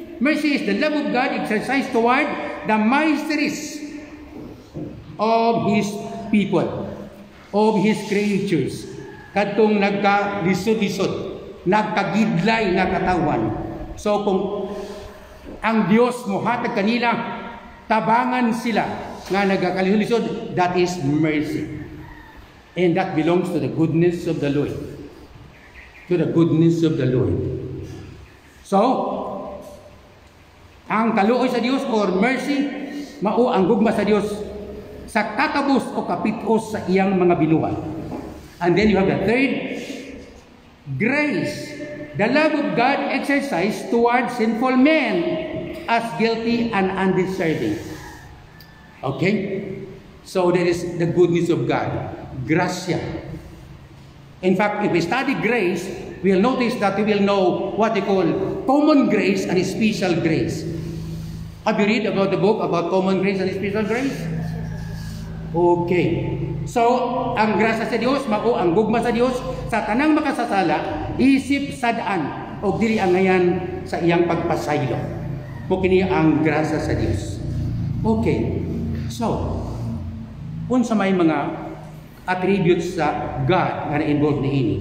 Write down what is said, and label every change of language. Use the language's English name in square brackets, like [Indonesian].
[English] Mercy is the love of God exercised toward the mysteries of His people, of His creatures. [Cebuano] Kadtong nagkalisod-lisod, nagkagidlay na katawan. So kung ang Dios mo hatag kanila, tabangan sila nga nagkalisod-lisod, [English] that is mercy. And that belongs to the goodness of the Lord. To the goodness of the Lord. [Cebuano] So, ang kaluoy sa Dios or mercy, mao ang gugma sa Dios sa katabos o kapitos sa iyang mga binuhat. [English] And then you have the third, grace. The love of God exercised towards sinful men as guilty and undeserving. Okay? So that is the goodness of God. Gracia. In fact, if we study grace, we'll notice that we will know what they call common grace and special grace. Have you read about the book about common grace and special grace? Okay. [Cebuano] So, ang grasa sa Dios mao ang gugma sa Dios sa tanang makasasala isip sadaan o dili ang ngayan sa iyang pagpasaylo. Mo kini ang grasa sa Dios. Okay. So, unsa may mga attributes sa God nga na-involve niini?